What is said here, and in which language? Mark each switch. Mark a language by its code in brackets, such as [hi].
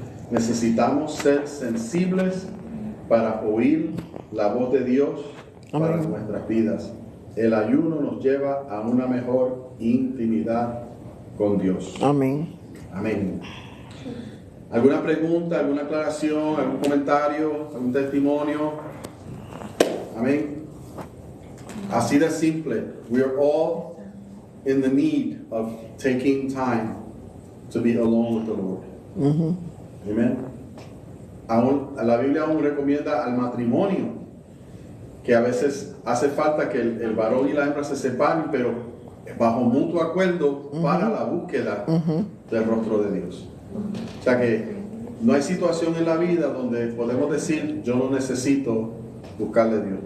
[es] Necesitamos ser sensibles para oír la voz de Dios para nuestras vidas. El ayuno nos lleva a una mejor intimidad con Dios. Amén. Amén. ¿Alguna pregunta, alguna aclaración, algún comentario, algún testimonio? Amén. Así de simple. [en] We are all in the need of taking time to be alone with the Lord. [es] Amén. La Biblia aún recomienda al matrimonio que a veces hace falta que el varón y la hembra se separen, pero bajo mutuo acuerdo para la búsqueda del rostro de Dios. O sea que no hay situación en la vida donde podemos decir, yo no necesito buscar de Dios.